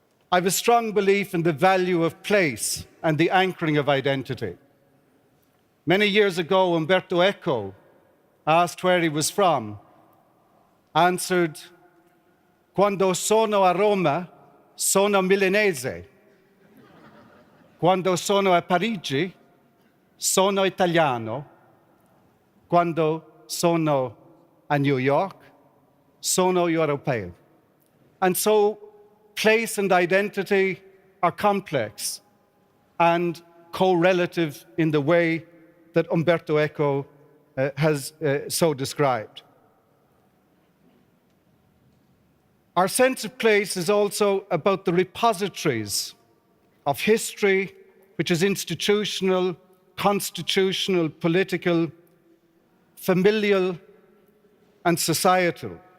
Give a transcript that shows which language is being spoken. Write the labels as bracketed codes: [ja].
[en] I have a strong belief in the value of place and the anchoring of identity. Many years ago, Umberto Eco, asked where he was from, answered, [it] "Quando sono a Roma, sono milanese. Quando sono a Parigi, sono italiano. Quando sono a New York, sono europeo." [en] And so, place and identity are complex and correlative in the way that Umberto Eco has so described. Our sense of place is also about the repositories of history, which is institutional, constitutional, political, familial, and societal.